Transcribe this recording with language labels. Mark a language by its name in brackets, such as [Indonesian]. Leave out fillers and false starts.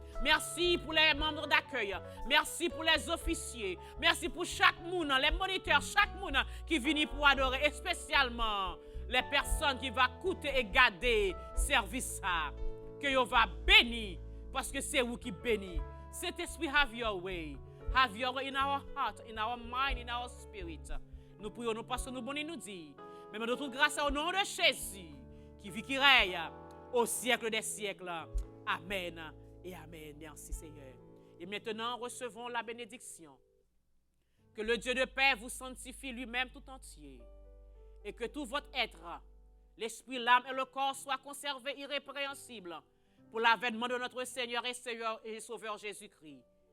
[French] Merci pour les membres d'accueil. Merci pour les officiers. Merci pour chaque monde, les moniteurs, chaque monde qui vient pour adorer, et spécialement les personnes qui vont écouter et garder service. Que vous va bénir, parce que c'est vous qui bénit. Cet esprit, [English] have your way. Have your way in our heart, in our mind, in our spirit. [French] Nous prions, nous passons, nous bonnes, nous dit. Mais nous toute grâce au nom de Jésus, qui vit, qui règne au siècle des siècles. Amen et amen. Merci Seigneur. Et maintenant, recevons la bénédiction. Que le Dieu de paix vous sanctifie lui-même tout entier. Et que tout votre être, l'esprit, l'âme et le corps soient conservés irrépréhensibles pour l'avènement de notre Seigneur et Sauveur Jésus-Christ.